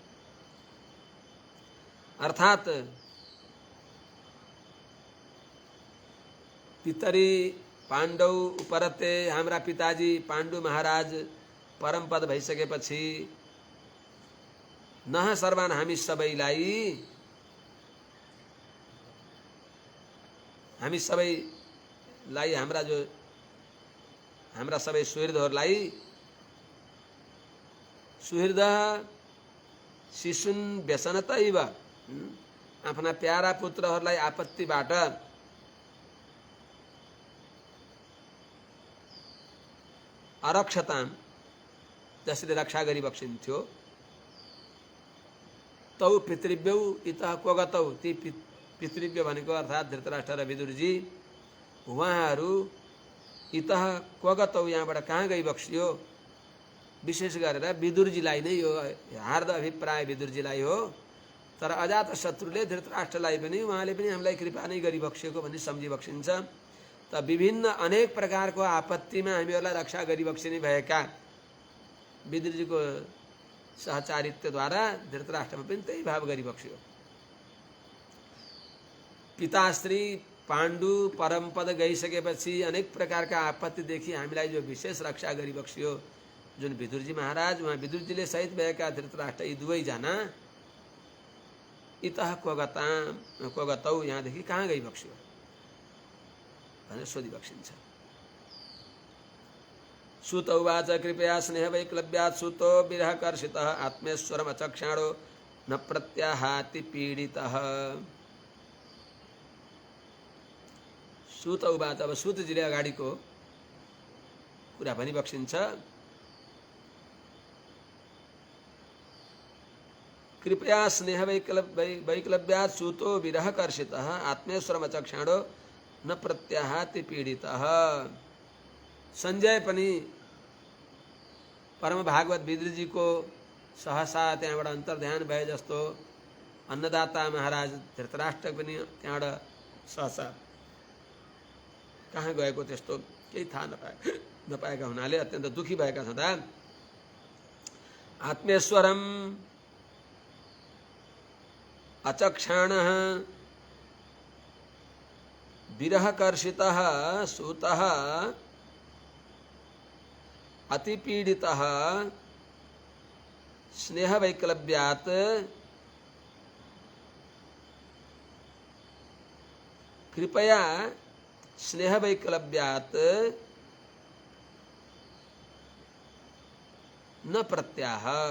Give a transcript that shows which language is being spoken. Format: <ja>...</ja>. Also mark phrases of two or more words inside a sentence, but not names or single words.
<sa>अर्थात पितरी पाण्डौ उपरते,</sa> <ne>हाम्रा पिताजी पाण्डु महाराज परम पद भइसकेपछि</ne> <sa>नह सर्वान</sa> <ne>हामी सबैलाई हाम्रा सबै सुहृदहरूलाई</ne> <sa>सुहृद शिशुन व्यसनतैव</sa> <ne>आफ्ना प्यारा पुत्रहरूलाई आपत्तिबाट</ne> <sa>अरक्षताम</sa> <ne>जसले रक्षा गरिबक्सिन्थ्यो</ne> <sa>तौ पितृभ्यौ इतः क्व गतौ,</sa> <ne>ती पितृभ्य भनेको अर्थात् धृतराष्ट्र र विदुरजी उहाँहरू</ne> <sa>इतः क्व गतौ</sa> <ne>यहाँबाट कहाँ गइबक्सियो। विशेष गरेर विदुरजीलाई नै यो हार्द अभिप्राय विदुरजीलाई हो, तर अजात शत्रुले धृतराष्ट्रलाई पनि उहाँले पनि हामीलाई कृपा नै गरिबक्सिएको भन्ने सम्झिबक्सिन्छ। त विभिन्न अनेक प्रकारको आपत्तिमा हामीहरूलाई रक्षा गरिबक्सिने भएका विदुरजीको सहचारित्वद्वारा धृतराष्ट्रमा पनि त्यही भाव गरिबक्सियो। पिताश्री पाण्डु परमपद गइसकेपछि अनेक प्रकारका आपत्तिदेखि हामीलाई जो विशेष रक्षा गरिबक्सियो जुन विदुरजी महाराज, उहाँ विदुरजीले सहित भएका धृतराष्ट्र यी दुवैजना</ne> <sa>इतः क्व गतौ</sa> <ne>यहाँदेखि कहाँ गइबक्सियो भनेर सोधिबक्सिन्छ।</ne> <sa>सूत उवाच कृपया स्नेहवैक्लव्यात् सूतो विरहकर्षितः आत्मेश्वरमचक्षाणो न प्रत्याहाति पीडितः। सूत उवाच,</sa> <ne>अब सूतजीले अगाडिको कुरा भनिबक्सिन्छ।</ne> <sa>कृपया स्नेहवैक्लव्यात् सूतो विरहकर्षितः आत्मेश्वरमचक्षाणो न प्रत्याहाति पीडितः।</sa> <ne>संजय पनि परम भागवत विदुरजीको सहसा त्यहाँबाट अन्तर्ध्यान भए जस्तो अन्नदाता महाराज धृतराष्ट्र पनि त्यहाँबाट सहसा कहाँ गएको त्यस्तो केही थाहा नपाएका हुनाले अत्यन्त दुखी भएका छँदा</ne> <sa>आत्मेश्वरम अचक्षाणः विरहकर्षितः सूतः अतिपीडितः स्नेहवैक्लव्यात् कृपया स्नेहवैक्लव्यात् न प्रत्याह।</sa>